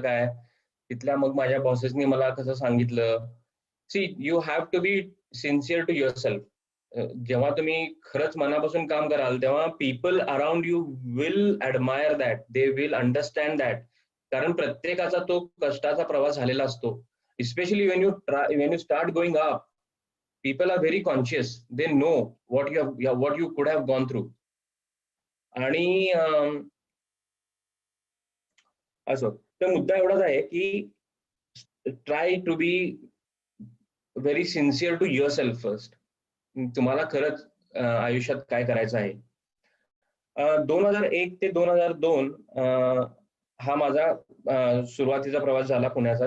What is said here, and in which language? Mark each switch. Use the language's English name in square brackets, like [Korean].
[Marathi] काय तिथल्या मग माझ्या बॉसेसनी मला कसं सांगितलं, [English] See you have to be sincere to yourself. [Marathi] जेव्हा तुम्ही खरंच मनापासून काम कराल तेव्हा [English] People around you will admire that, they will understand that. [Marathi] कारण प्रत्येकाचा तो कष्टाचा प्रवास झालेला असतो. [English] Especially when you start going up, people are very conscious, they know what you could have gone through. [Marathi] आणि असं तर मुद्दा एवढाच आहे की [English] Try to be very sincere to yourself first. [Marathi] तुम्हाला खरंच आयुष्यात काय करायचं आहे. 2001 ते 2002 हा माझा सुरुवातीचा प्रवास झाला पुण्याचा.